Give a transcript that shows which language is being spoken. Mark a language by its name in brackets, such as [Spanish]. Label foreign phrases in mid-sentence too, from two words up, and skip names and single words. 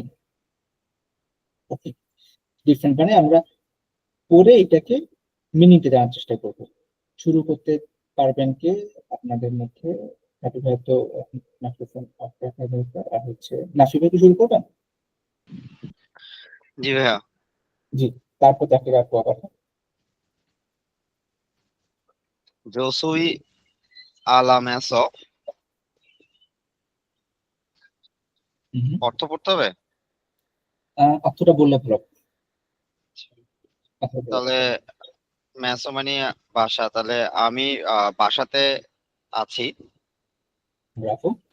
[Bangla] ওকে, ডিফারেন্ট বানাই, আমরা পড়ে এটাকে মিনিটে জানার চেষ্টা করব। শুরু করতে পারবেন কে আপনাদের মধ্যে? নাফি ভাই তো মাইক্রোফোন অফ রাখা দরকার। আর হচ্ছে নাফি ভাই কি শুরু করবেন? জি ভাইয়া। জি, তারপর তাকে রাখবো আবার। [Spanish] Yo soy a la mesa, [Bangla] হুম। অর্থ পড়তে হবে। অর্থটা বললে ভালো। কথা বলে তাহলে মেসো মানে বাসা, তাহলে আমি বাসাতে আছি। রাখো।